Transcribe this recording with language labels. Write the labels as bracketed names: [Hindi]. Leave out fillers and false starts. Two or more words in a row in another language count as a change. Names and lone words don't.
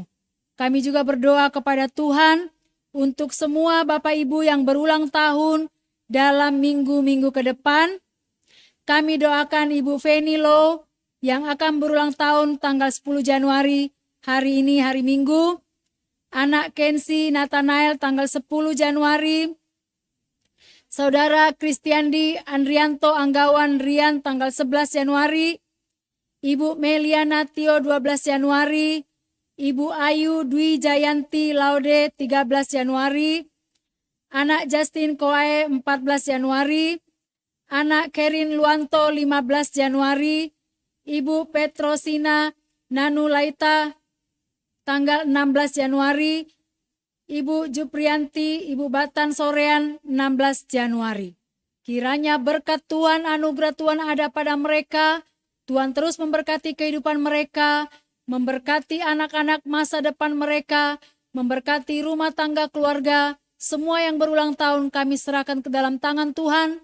[Indonesian] Kami juga berdoa kepada Tuhan untuk semua Bapak Ibu yang berulang tahun dalam minggu-minggu ke depan. Kami doakan Ibu Feni Lo yang akan berulang tahun tanggal 10 Januari, hari ini hari Minggu. Anak Kensi Nathanael tanggal 10 Januari. Saudara Kristiandi Andrianto Anggawan Rian tanggal 11 Januari. Ibu Meliana Tio 12 Januari, Ibu Ayu Dwi Jayanti Laude 13 Januari, anak Justin Koae 14 Januari, anak Kerin Luanto 15 Januari, Ibu Petrosina Nanu Laita tanggal 16 Januari, Ibu Juprianti, Ibu Batan Sorean 16 Januari. Kiranya berkat Tuhan, anugerah Tuhan ada pada mereka. Tuhan terus memberkati kehidupan mereka, memberkati anak-anak masa depan mereka, memberkati rumah tangga keluarga. Semua yang berulang tahun kami serahkan ke dalam tangan Tuhan.